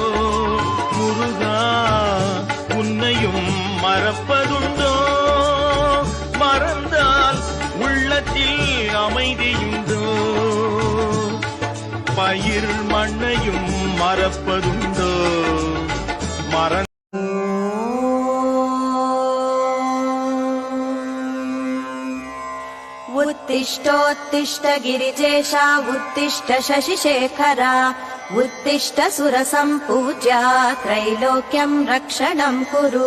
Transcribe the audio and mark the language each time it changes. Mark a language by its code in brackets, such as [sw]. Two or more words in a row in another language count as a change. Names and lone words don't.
[ta] முருகா உன்னையும் மறப்பதுண்டோ? மறந்தால் உள்ளத்தில் அமைதியுண்டோ? பயிர் மண்ணையும் மறப்பதுண்டோ? [sa] उत्तिष्ठोत्तिष्ठ गिरिजेशा उत्तिष्ठ शशिशेखरा उत्तिष्ठ सुरसम्पूज्या त्रैलोक्यं रक्षणं कुरु।